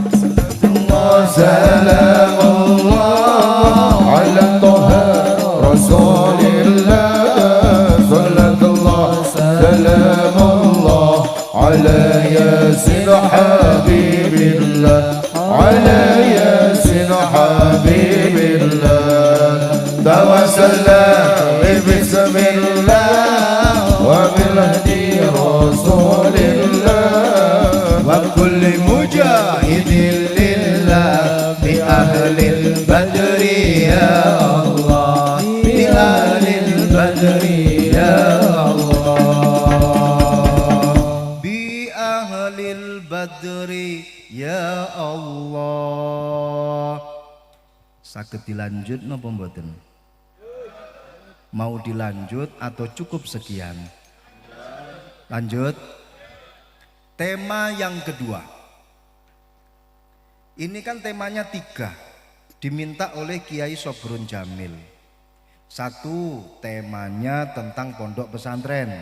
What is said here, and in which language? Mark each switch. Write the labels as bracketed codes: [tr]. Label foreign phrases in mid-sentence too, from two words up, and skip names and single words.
[ar] سلام الله على طه رسول الله. صلاة الله سلام الله على يس حبيب الله. على يس حبيب الله. توسلنا ببسم الله وبالهادي رسول الله وكل مجاهد لله بأهل بدر يا الله. بأهل بدر يا الله. بأهل بدر يا الله. [jv] Saged dilanjut napa mboten? [id] Mau dilanjut atau cukup sekian? Lanjut. Tema yang kedua. Ini kan temanya 3. Diminta oleh Kiai Sobrun Jamil. 1, temanya tentang pondok pesantren.